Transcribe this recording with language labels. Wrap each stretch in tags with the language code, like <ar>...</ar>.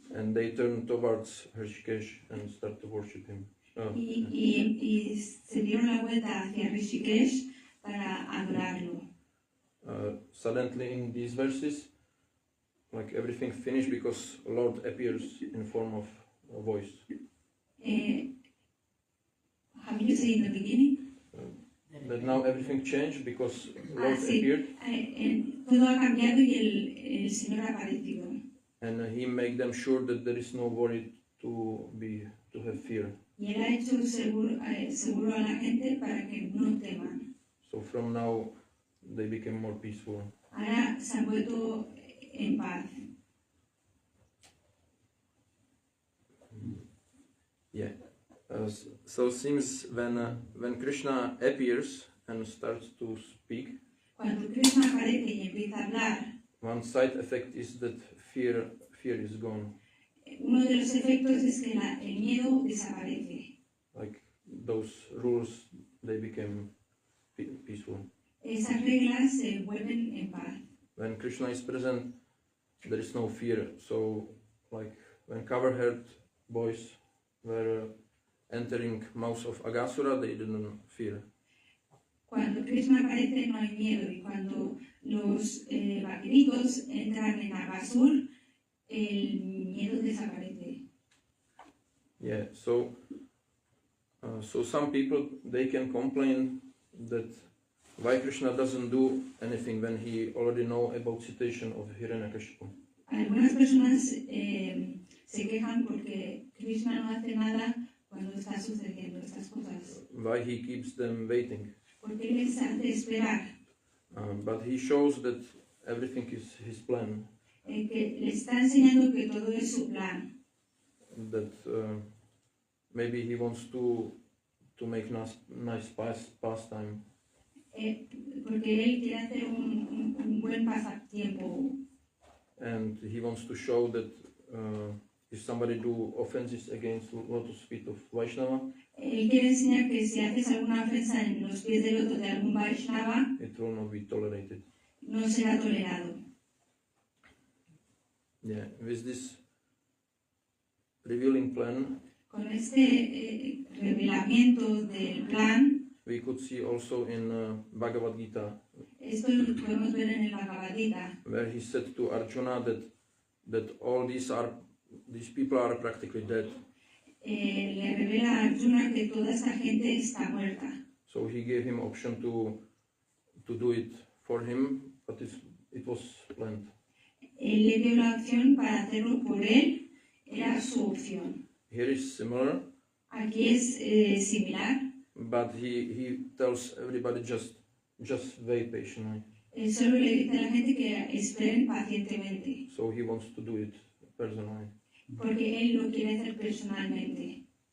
<en>And they turned towards Rishikesh and started to worship him.</en> <es>Y se dieron la vuelta hacia Rishikesh para adorarlo.</es> <en>Suddenly in these verses, like everything finished because Lord appears in form of a voice. How did you say in the beginning? That now everything changed because Lord appeared,</en> <es>Todo ha cambiado y el Señor ha aparecido.</es> <en>and He made them sure that there is no worry to have fear.</en> <es>Y Él ha hecho seguro a la gente para que no teman.</es> <en>So from now they became more peaceful.</en> <es>Ahora se han vuelto en paz. Yeah.</es> <en>So seems when Krishna appears and starts to speak,</en> <es>Cuando Krishna aparece y empieza a hablar,</es> <en>one side effect is that fear is gone.</en> <es>uno de los efectos es que el miedo desaparece.</es> <en>Like those rules, they became peaceful.</en> <es>Esas reglas se vuelven en paz.</es> <en>When Krishna is present, there is no fear. So, like when cover-haired boys were entering mouth of Agasura, they didn't fear.</en> <es>Cuando Krishna aparece no hay miedo y cuando los vaqueritos entran en Agasur, el miedo desaparece. Yeah.</es> <en>So some people, they can complain that why Krishna doesn't do anything when he already know about situation of Hiranyakashipu.</en> <es>Algunas personas se quejan porque Krishna no hace nada cuando está sucediendo estas cosas.</es> <en>Why he keeps them waiting.</en> <es>Porque Él les hace esperar.</es> <en>But he shows that everything is his plan.</en> <es>Que le está enseñando que todo es su plan.</es> <en>That maybe he wants to make nice pastime.</en> <es>Porque Él quiere hacer un buen pasatiempo.</es> <en>And he wants to show that if somebody do offenses against lotus feet of Vaishnava,</en> <es>Él quiere enseñar que si haces alguna ofensa en los pies de loto de algún Vaishnava,</es> <en>it will not be tolerated.</en> <es>no será tolerado.</es> <en>Yeah, with this revealing plan,</en> <es>Con este revelamiento del plan,</es> <en>we could see also in Bhagavad Gita,</en> <es>esto lo podemos ver en el Bhagavad Gita,</es> <en>where he said to Arjuna that all these people are practically dead.</en> <es>le revela a Arjuna que toda esta gente está muerta.</es> <en>So he gave him option to do it for him, but it was planned.</en> <es>Él le dio la opción para hacerlo por él, era su opción.</es> <en>Here is similar,</en> <es>Aquí es similar,</es> <en>but he tells everybody just wait patiently.</en> <es>él solo le dice a la gente que esperen pacientemente,</es> <en>So he wants to do it personally.</en> <es>porque él lo quiere hacer personalmente.</es>